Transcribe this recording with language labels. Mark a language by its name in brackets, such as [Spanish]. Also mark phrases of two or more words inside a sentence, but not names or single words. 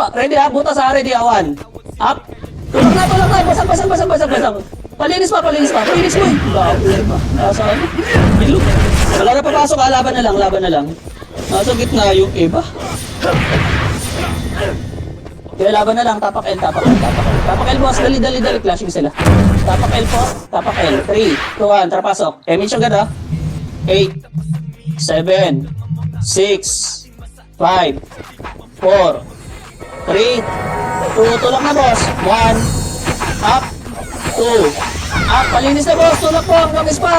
[Filipino] Ready, ha. Butas, ha. Ready, ha. 1. Up. Tulak na, tulak na. Basag, basag, basag, basag, basag. Palinis pa, palinis pa. Phoenix, boy. Bago pa. Nasa ano? Ilog. Wala na papasok, ha. Laban na lang, laban na lang. Nasa gitna yung iba. Kaya laban na lang, tapak L, tapak L, tapak L. Tapak L, boss, dali, dali, dali, clashing sila. Tapak L po, tapak L. 3, 2, 1, tara pasok. MH agad, ha. 8, 7, 6, 5, 4, 3, 2, tulak na, boss. 1, up, 2, up, palinis na, boss, tulak po, hanggang spot.